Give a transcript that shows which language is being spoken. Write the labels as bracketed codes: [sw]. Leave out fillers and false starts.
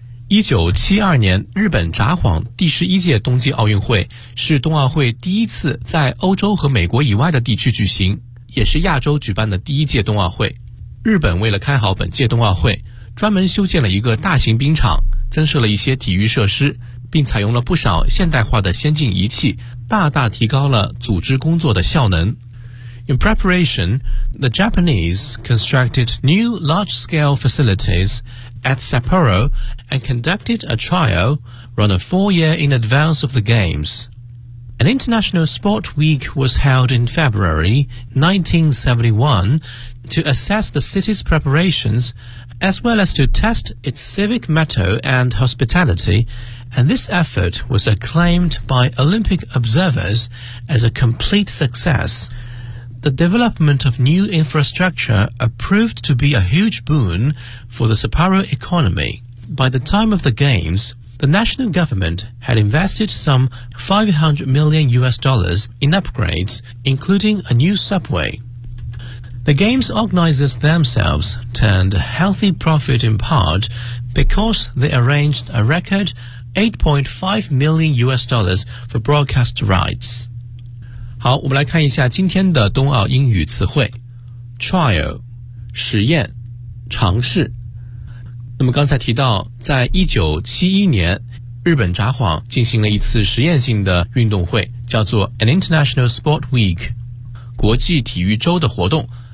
[zh] 1972年日本札幌第11届冬季奥运会是冬奥会第一次在欧洲和美国以外的地区举行，也是亚洲举办的第一届冬奥会。日本为了开好本届冬奥会，专门修建了一个大型冰场，增设了一些体育设施，并采用了不少现代化的先进仪器，大大提高了组织工作的效能。 [en] In preparation, the Japanese constructed new large-scale facilities at Sapporo and conducted a trial run a four-year in advance of the Games. An International Sport Week was held in February 1971 to assess the city's preparations as well as to test its civic motto and hospitalityAnd this effort was acclaimed by Olympic observers as a complete success. The development of new infrastructure proved to be a huge boon for the Sapporo economy. By the time of the Games, the national government had invested some $500 million in upgrades, including a new subway. The Games organizers themselves turned a healthy profit in part because they arranged a record $8.5 million for broadcast rights. [zh] 好，我们来看一下今天的冬奥英语词汇。 Trial, 实验，尝试。那么刚才提到，在1971年，日本札幌进行了一次实验性的运动会，叫做 [en] An International Sport Week, [zh] 国际体育周的活动。